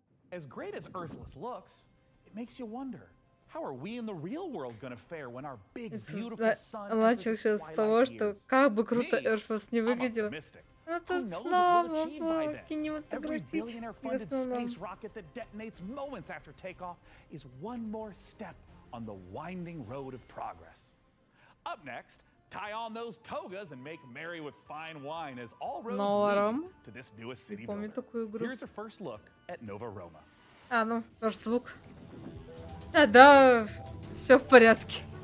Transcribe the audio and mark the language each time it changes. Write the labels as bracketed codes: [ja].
[en] As great as Earthless looks, it makes you wonder, How are we in the real world gonna fare when our big, beautiful sun [ru] Начал сейчас с того, что как бы круто Earthless не выглядело. Но тут снова было кинематографически в основном. [en] Space rocket that detonates moments after takeoff is one more step on the winding road of progress. Up next, tie on those togas and make merry with fine wine as all roads lead to this newest city builder. Here's a first look at Nova Roma. [ru] А, ну, [en] first look. [ru] Да, все в порядке.